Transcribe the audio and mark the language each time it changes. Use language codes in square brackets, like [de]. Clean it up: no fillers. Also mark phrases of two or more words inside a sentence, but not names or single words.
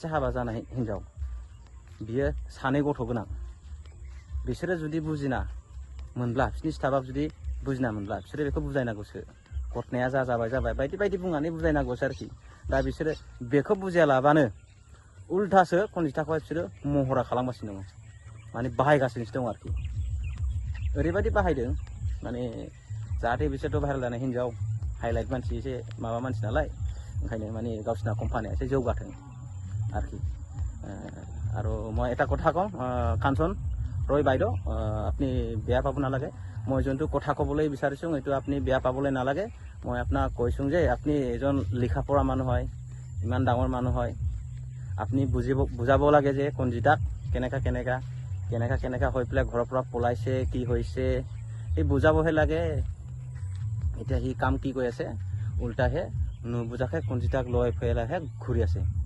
[brx] हाबा जानाय हिन्जाव बियो सानै गथ' गोनां बिसोरो जुदि बुजिना मोनब्ला बिसिनि स्टाफा जुदि बुजिना मोनब्ला बिसोरो बेखौ बुजायनांगौसो घटनाया जाबाय बायदि बायदि बुंनानै बुजायनांगौसो आरोखि दा बिसोरो बेखौ बुजियालाबानो उल्थासो खनजिथाखौहाय बिसोरो महरा खालामगासिनो दङ माने बाहायगासिनोसो दं आरोखि ओरैबायदि बाहायदों माने जाहाथे बिसोरथ' भाइरेल जानाय हिन्जाव हाइलाइट मानसि एसे माबा मानसि नालाय ओंखायनो माने गावसिना कम्पानिया एसे जौगाथों आरोखि [as] আৰু মই এটা কথা কওঁ কাঞ্চন ৰয় বাইদেউ আপুনি বেয়া পাব নালাগে মই যোনটো কথা ক'বলৈ বিচাৰিছোঁ এইটো আপুনি বেয়া পাবলৈ নালাগে মই আপোনাক কৈছোঁ যে আপুনি এজন লিখা পঢ়া মানুহ হয় ইমান ডাঙৰ মানুহ হয় আপুনি বুজাব লাগে যে কনজিতাক কেনেকা হৈ পেলাই ঘৰৰ পৰা পলাইছে কি হৈছে এই বুজাবহে লাগে এতিয়া সি কাম কি কৰি আছে উল্টাহে নুবুজাকে কনজিতাক লৈ পেলাইহে ঘূৰি আছে